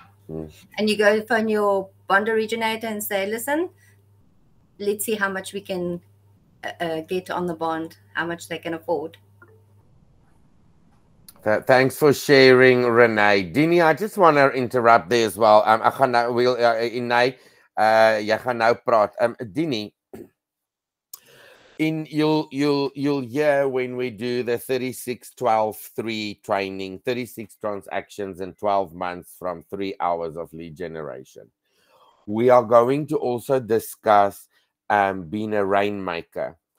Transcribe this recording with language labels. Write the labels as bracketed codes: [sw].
[en] And you go phone your bond originator and say, listen, let's see how much we can get on the bond, how much they can afford. Thanks for sharing, Renee. Dini, I just want to interrupt there as well. [af] Ek gaan nou jy gaan nou praat. [en] Dini, you'll hear when we do the 36-12-3 training, 36 transactions in 12 months from 3 hours of lead generation. We are going to also discuss being a rainmaker.